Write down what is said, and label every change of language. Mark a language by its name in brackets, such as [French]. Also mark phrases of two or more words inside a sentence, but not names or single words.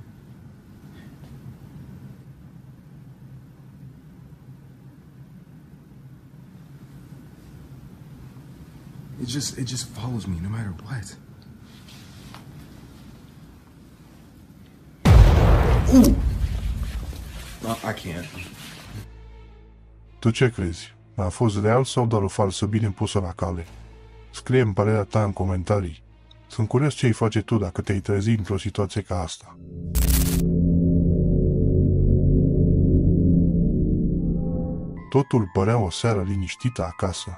[English] It just follows me no matter what. Ooh! No, I can't. [Romanian] Tu ce crezi? A fost real sau doar o falsă bine pusă la cale? Scrie-mi părerea ta în comentarii. Sunt curios ce-i face tu dacă te-ai trezit într-o situație ca asta. Totul părea o seară liniștită acasă.